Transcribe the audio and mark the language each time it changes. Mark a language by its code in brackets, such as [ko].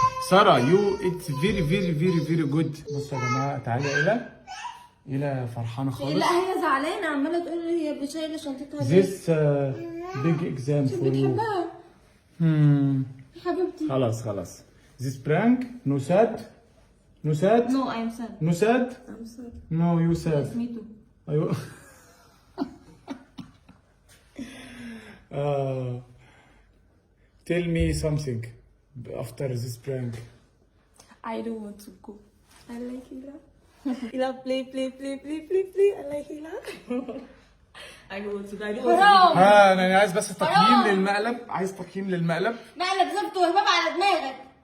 [en] Sara it's very good. [ar] بصوا يا جماعة، تعالى إلى فرحانة خالص. لا هي زعلانه عماله تقول لي هي شايله شنطتها ليه؟ [en] This big exam for you. [ar] بتحبها Hmm. حبيبتي. خلاص. [en] This prank no sad. No, I'm sad. No sad. I'm sad. No, you sad. Me too. [ar] أيوه. [en] Tell me something after this prank. I don't want to go. I like Hila. Hila play. I like Hila. I don't want to go. I don't want to [ar] حرام. أنا عايز بس تقييم للمقلب. مقلب زبط وهباب على دماغك.